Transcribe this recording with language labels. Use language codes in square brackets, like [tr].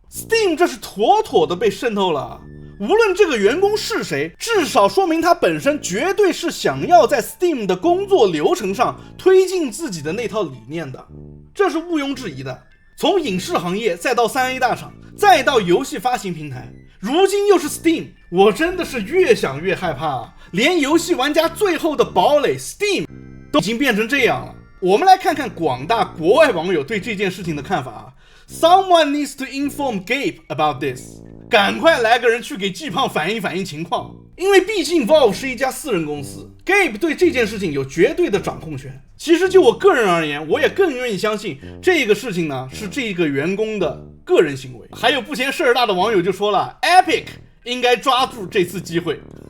[zh] Steam 这是妥妥的被渗透了。无论这个员工是谁，至少说明他本身绝对是想要在 Steam 的工作流程上推进自己的那套理念的，这是毋庸置疑的。从影视行业再到3A 大厂，再到游戏发行平台，如今又是 Steam， 我真的是越想越害怕啊！连游戏玩家最后的堡垒 Steam 都已经变成这样了。我们来看看广大国外网友对这件事情的看法啊。 [en] Someone needs to inform Gabe about this。 [zh] 赶快来个人去给季胖反映情况，因为毕竟 Valve 是一家私人公司 ，Gabe 对这件事情有绝对的掌控权。其实就我个人而言，我也更愿意相信这个事情呢是这个员工的个人行为。还有不嫌事儿大的网友就说了 ，Epic 应该抓住这次机会。